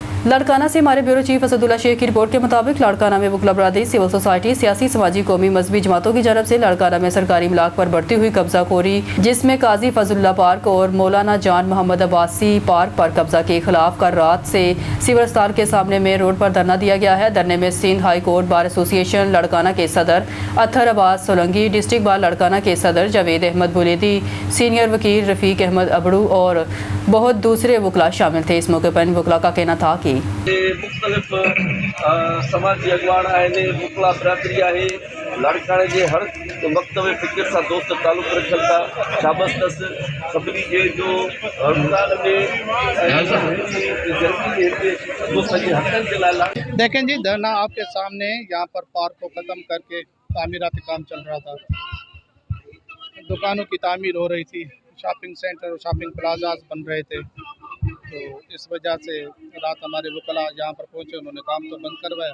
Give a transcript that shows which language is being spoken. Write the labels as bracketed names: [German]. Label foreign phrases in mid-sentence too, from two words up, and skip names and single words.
[Urdu] لاڑکانہ سے ہمارے [English] bureau chief [Urdu] اسد اللہ شیخ کی رپورٹ کے مطابق لاڑکانہ میں وکلا برادری, [English] civil society, [Urdu] سیاسی، سماجی، قومی، مذہبی جماعتوں کی جانب سے لاڑکانہ میں سرکاری املاک پر بڑھتی ہوئی قبضہ خوری، جس میں قاضی فضل اللہ پارک اور مولانا جان محمد عباسی پارک پر قبضہ کے خلاف کل رات سے سول اسپتال کے سامنے مین روڈ پر دھرنا دیا گیا ہے. دھرنے میں سندھ ہائی کورٹ بار ایسوسی ایشن لاڑکانہ کے صدر اطہر عباس سولنگی، ڈسٹرکٹ بار لاڑکانہ کے صدر جاوید احمد بلیدی، سینئر وکیل رفیق احمد ابڑو اور بہت دوسرے وکلا شامل تھے. اس موقع پر وکلا کا کہنا تھا کہ [Sindhi] मुख्तलिफ समाजी अगवान आहिनि, वकला बरादरी आहे, लाड़काने जे हर मकतब फ़िक्र सां दोस्त तालुक़ रखनि था। शाबस अथसि सभिनी जे जो रमज़ान में दोस्तनि हक़नि जे लाइ। [Urdu] دیکھیں جی، دھرنا آپ کے سامنے یہاں پر پارک کو ختم کر کے تعمیراتی کام چل رہا تھا، دکانوں کی تعمیر ہو رہی تھی, [English] shopping center [Urdu] اور [English] shopping plazas [Urdu] بن رہے تھے. تو اس وجہ سے رات ہمارے وکلا یہاں پر پہنچے، انہوں نے کام تو بند کروایا.